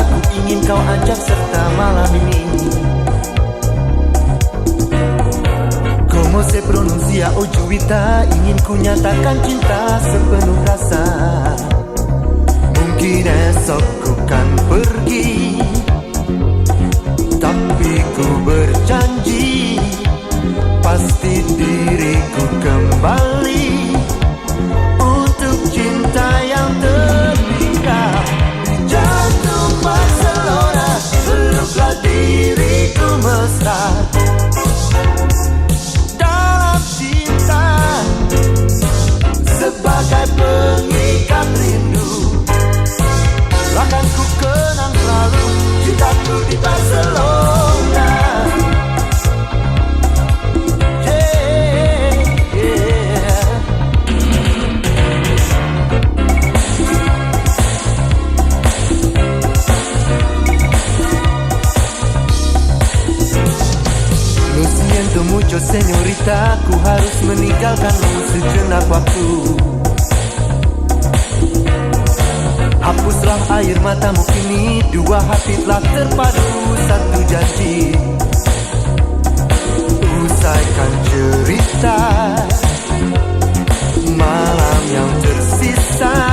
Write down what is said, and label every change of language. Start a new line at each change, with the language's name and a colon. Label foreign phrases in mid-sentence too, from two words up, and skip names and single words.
Indonesian: Ku ingin kau ajak serta malam ini.
Spanish: Como se pronuncia Ojuita,
Indonesian: ingin ku nyatakan cinta sepenuh rasa. Mungkin esok ku kan pergi, tapi ku berjanji pasti diriku kembali untuk cinta yang tertinggal di jantung Barcelona. Peluklah diriku mesra sebagai pengikat rindu. Akan ku kenang selalu cintaku di Barcelona. Yeah, yeah.
Spanish: Lo siento mucho señorita,
Indonesian: ku harus meninggalkanmu sejenak waktu. Hapuslah air matamu kini, dua hati telah terpadu satu janji. Usaikan cerita malam yang tersisa.